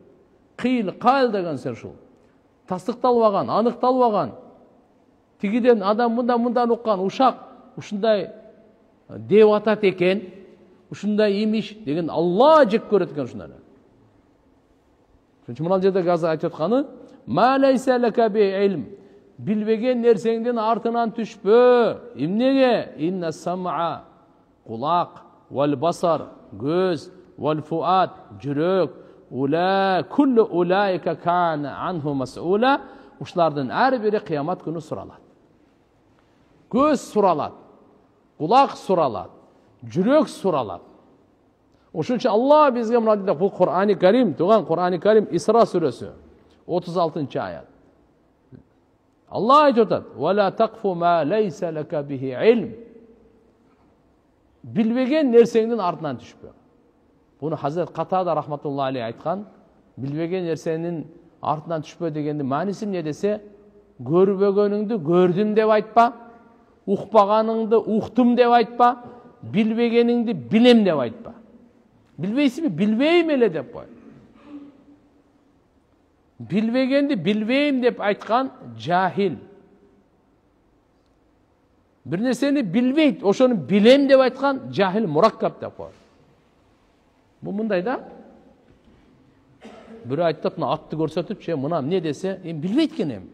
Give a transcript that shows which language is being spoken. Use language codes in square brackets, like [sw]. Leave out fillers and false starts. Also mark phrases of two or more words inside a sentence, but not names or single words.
[ky] Кыйл, кал деген сөз ушул. Тастыкталбаган, аныкталбаган. Тигиден адам мындан уккан ушак ушундай деп атат экен, ушундай имиш деген Алла жек көрөт экен ушуну. Ошон мына жерде азыр айтып атканы, [ar] ما ليس لك به علم. [ky] Билбеген нерсеңдин артынан түшпө. Эмнеге? [ar] إن السمع, [ky] кулак, [ar] والبصر, [ky] көз, [ar] والفؤاد, [ky] жүрөк, [ar] كل أولئك كان عنه مسؤولا. [ky] Ушулардын ар бири кыямат күнү суралат. Көз суралат, кулак суралат, жүрөк суралат. Ошон үчүн Алла бизге мына жерде бул Кур'ани Карим, туган Кур'ани Карим Исра сүрөсү 36-аят. Аллах айтып атат: [ar] "ولا تقف ما ليس لك به علم." [ky] Билбеген нерсеңдин артынан түшпө. Буну Хазрат Катада [ar] رحمة الله عليه [ky] айткан. Билбеген нерсенин артынан түшпө дегенди мааниси эмне десе, көрбөгөнүңдү көрдүм деп айтпа, укпаганыңды уктум деп айтпа, билбегениңди билем деп айтпа. Билбейсизби? Билбейм эле деп кой. Bilbegенди билбейм деп айткан жахил. Бир нерсени билбейт, ошону билем деп айткан [ar] جاهل مركب [ky] деп коет. Бул мындай да. Бирөө айтып, мына атты көрсөтүп, че мына эмне десе, билбейт экен.